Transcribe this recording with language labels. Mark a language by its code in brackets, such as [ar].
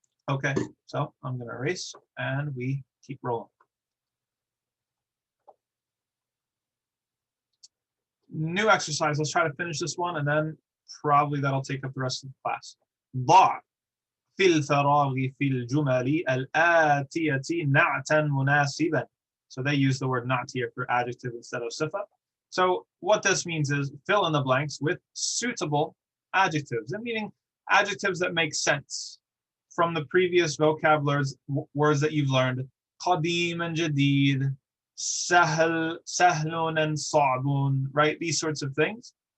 [en] Okay, so I'm going to erase and we keep rolling. New exercise. Let's try to finish this one, and then probably that'll take up the rest of the class. [ar] ضع في الفراغ في الجمل الآتية نعتا مناسبا. [en] So they use the word na'at here for adjective instead of sifa. So what this means is fill in the blanks with suitable adjectives, and meaning adjectives that make sense from the previous vocabularies, words that you've learned. Qadim and jadid, sahlun and sa'bun, right? These sorts of things.